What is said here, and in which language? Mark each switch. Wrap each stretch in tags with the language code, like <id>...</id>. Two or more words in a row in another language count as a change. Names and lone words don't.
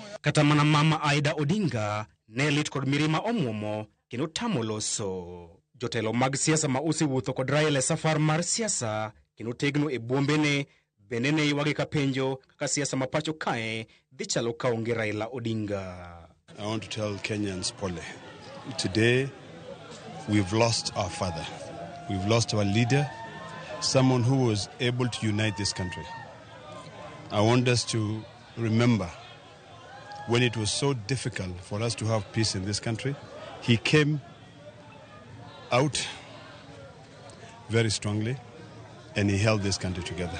<luo>Kata mana mama Aida Odinga ne lit kod mirima omwomo kendo tamo loso. Jotelo mag siasa ma osewuotho kod Raila safar mar siasa kendo tegno e bwombene bende ne ywage ka penjo kaka siasa ma pacho kae dhi chalo ka onge Raila Odinga.</luo> <en>I want to tell Kenyans pole. Today we've lost our father. We've lost our leader, someone who was able to unite this country. I want us to remember when it was so difficult for us to have peace in this country, he came out very strongly and he held this country together.</en>